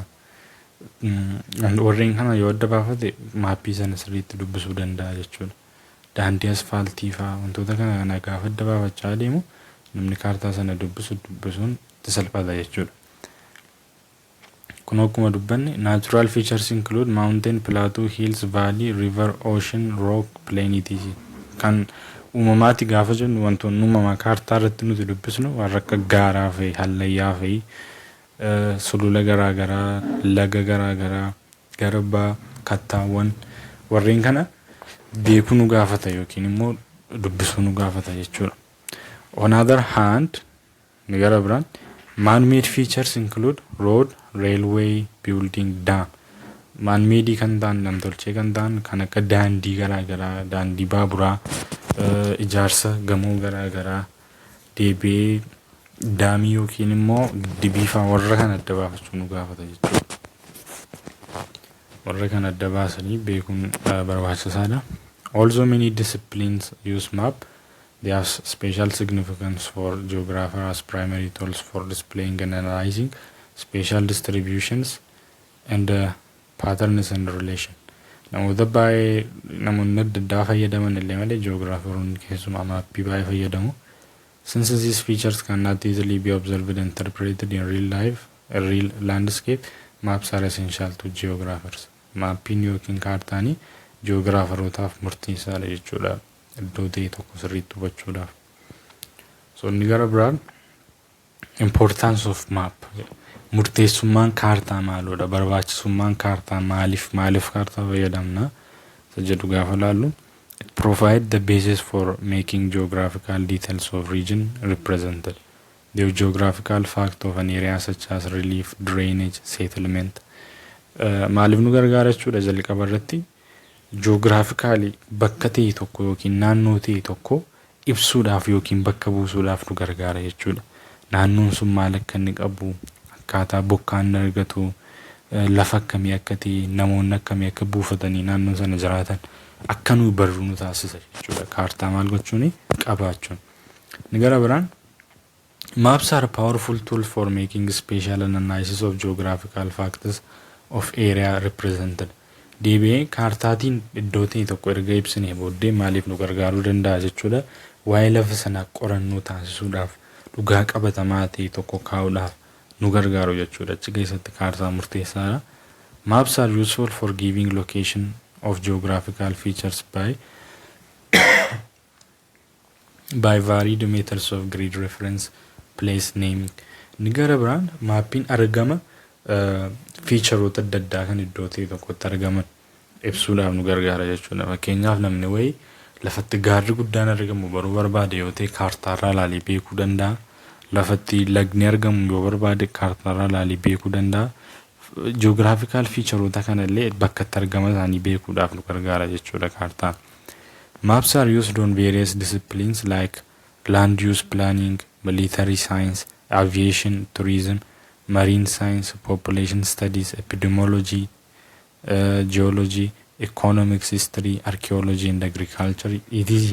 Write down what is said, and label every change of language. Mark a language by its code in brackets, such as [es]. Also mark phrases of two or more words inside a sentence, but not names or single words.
[om] Warreen kana yoo adda baafate maappii sana sirriitti dubbisuu danda'a jechuudha. Daandii asfaaltii fa'aa wantoota kana gaafa adda baafachaa deemu namni kaartaa sana dubbisuun itti salphata jechuudha. Kun akkuma dubbanne [en] natural features include mountain, plateau, hills, valley, river, ocean, rock, plain etc. [om] Kan uumamaati gaafa jennu wantoonni uumamaa kaartaa irratti nuti dubbisnu warra akka gaaraa fi hallayyaa fi sulula garaagaraa, laga garaagaraa, garbaa, kattaawwan warreen kana beekuu nu gaafata yookiin immoo dubbisuu nu gaafata jechuudha. [en] On other hand, [om] gara biraan [en] man-made features include road, railway, building, dam. [om] Man-made kan ta'an namtolchee kan ta'an kan akka daandii garaagaraa, daandii baaburaa, ijaarsa gamoo garaagaraa, deebi'ee daamii yookiin immoo giddibii fa'aa warra kana adda baafachuu nu gaafata jechuudha. Warra kana adda baasanii beekuun barbaachisaadha. [en] Also many disciplines use map. They have special significance for geographers as primary tools for displaying and analyzing spatial distributions and patterns and relation. [om] Namoota baay'ee namoonni adda addaa fayyadaman illee malee geographeroonni keessumaa maappii baay'ee fayyadamu. [en] Since these features cannot easily be observed and interpreted in real life, a real landscape, maps are essential to geographers. [om] maappiin yookiin kaartaanii ji'oogiraafarotaaf murteessaadha jechuudha iddoo ta'e tokko sirriitti hubachuudhaaf. So inni gara biraan [en] importance of map [om] murteessummaan kaartaa maaludha barbaachisummaan kaartaa maaliif kaartaa fayyadamna isa jedhu gaafa laallu [en] it provide the basis for making geographical details of region represented. The geographical fact of an area such as relief, drainage, settlement. [om] Maaliif nu gargaara jechuudha jalqaba irratti geographically bakka ta'e tokko yookiin naannoo ta'e tokko ibsuudhaaf yookiin bakka buusuudhaaf nu gargaara jechuudha. Naannoon sun maal akka inni qabu, akkaataa bokkaan argatu, lafa akkamii akka ta'e, namoonni akkamii akka buufatanii naannoo sana jiraatan akka nu barru nu taasisa jechuudha. Kaartaa maal gochuuni qabaachuun. Ni gara biraan [en] maps are a powerful tool for making spatial analysis of geographical factors of area represented. [om] Deebi'ee kaartaatiin iddoo ta'e tokko erga ibsinee booddee maaliif nu gargaaruu danda'a jechuudha. Waa'ee lafa sanaa qorannoo taasisuudhaaf dhugaa qabatamaa ta'e tokko kaa'uudhaaf nu gargaaru jechuudha. Achi keessatti kaartaa murteessaadha. [en] Maps are useful for giving location of geographical features by varied methods of grid reference, place naming. [om] Ni gara biraan maappiin argama featureota adda addaa kan iddoo ta'e tokkotti argaman ibsuudhaaf nu gargaara jechuudha. Fakkeenyaaf namni wayii lafatti gaarri guddaan argamu baruu barbaade yoo ta'e kaartaarraa ilaalee beekuu danda'a. Lafatti lagni argamu yoo barbaade kaartaarraa ilaalee beekuu danda'a. Geographical featureota kanallee bakka itti argama isaanii beekuudhaaf nu gargaara jechuudha kaartaan. [en] Maps are used on various disciplines like land use planning, military science, aviation, tourism, marine science, population studies, epidemiology, geology, economics, history, archaeology and agriculture, etc.